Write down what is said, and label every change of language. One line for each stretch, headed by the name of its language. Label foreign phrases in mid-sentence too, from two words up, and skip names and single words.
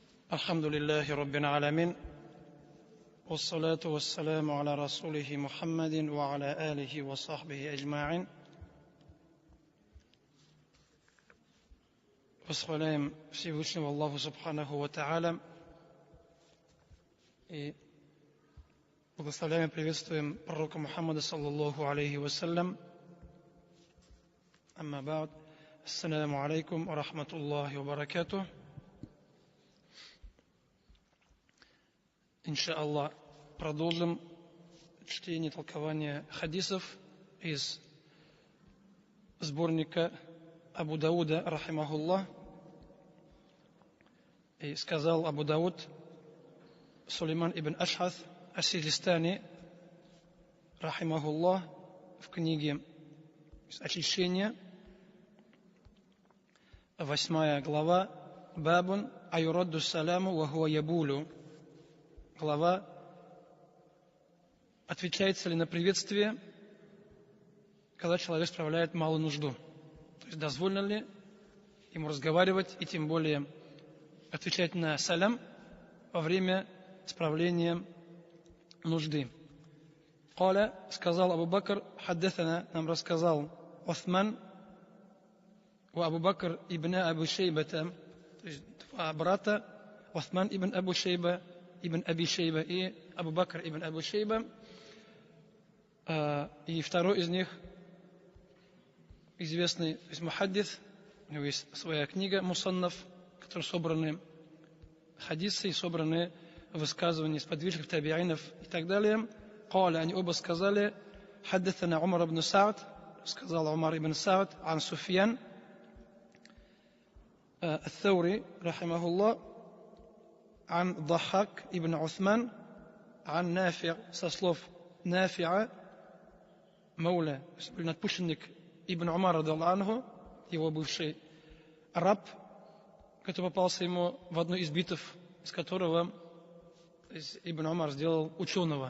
Arabic: الحمد لله رب العالمين والصلاة والسلام على رسوله محمد وعلى آله وصحبه أجمعين.
Russian: Восхваляем Всевышнего Аллаху
Arabic: سبحانه وتعالى
Russian: и благословляем и приветствуем пророка Мухаммада
Arabic: صلى الله عليه وسلم. أما بعد. السلام عليكم ورحمة الله وبركاته.
Russian: Иншааллах, продолжим чтение и толкование хадисов из сборника Абу Дауда, рахимахуллах. И сказал Абу Дауд Сулейман ибн Ашхас ас-Сиджистани, рахимахуллах, в книге «Очищение», 8 глава,
Arabic: «باب أيرد السلام وهو يبول».
Russian: Глава «Отвечается ли на приветствие, когда человек справляет малую нужду?» То есть дозволено ли ему разговаривать и тем более отвечать на салям во время справления нужды. Каля, сказал Абу Бакр, хаддасана, нам рассказал Усман, у Абу Бакр ибн Абу Шейбата, то есть два брата, Усман ибн Абу Шейба, ибн Аби Шейба и Абу Бакр ибн Абу Шейба. И второй из них известный мухаддис, у него есть своя книга Мусаннаф, в которой собраны хадисы и собраны высказывания сподвижников, табиинов и так далее. Каля, они оба сказали, хаддасана Умар ибн Саад, сказал Умар ибн Саад, ан Суфьян ат-Thawri, рахимахуллах,
Arabic: عن ضحاك ابن عثمان عن نافع
Russian: со слов Нафиа, Мауля, надпущенник Ибн Умар
Arabic: رضي الله عنه,
Russian: его бывший раб, который попался ему в одной из битв, из которого Ибн Умар сделал ученого.